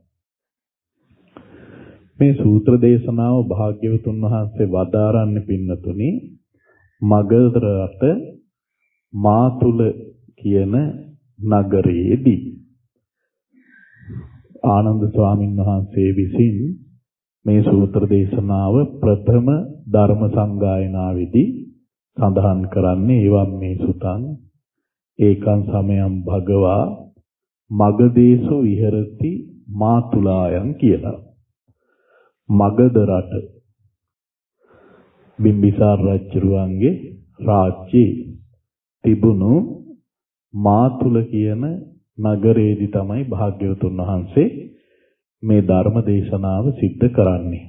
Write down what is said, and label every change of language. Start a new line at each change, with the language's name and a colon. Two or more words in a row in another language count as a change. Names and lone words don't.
Sinhala: මේ සූත්‍ර දේශනාව භාග්‍යවතුන් වහන්සේ වදාරන්නේ පින්නතුනි මගධ රට මාතුල කියන නගරයේදී ආනන්ද ස්වාමීන් වහන්සේ විසින් මේ සූත්‍ර දේශනාව ප්‍රථම ධර්ම සංගායනාවේදී සඳහන් කරන්නේ
Pali: එවම් මේ සුතං ඒකං සමයං භගවා මගදේසු විහෙරති මාතුලායන්
Sinhala: කියලා. මගධ රට බිම්බිසාර රජුගේ රාජ්‍යයේ තිබුණු මාතුල කියන නගරයේදී තමයි භාග්‍යවතුන් වහන්සේ මේ ධර්ම දේශනාව සිද්ධ කරන්නේ.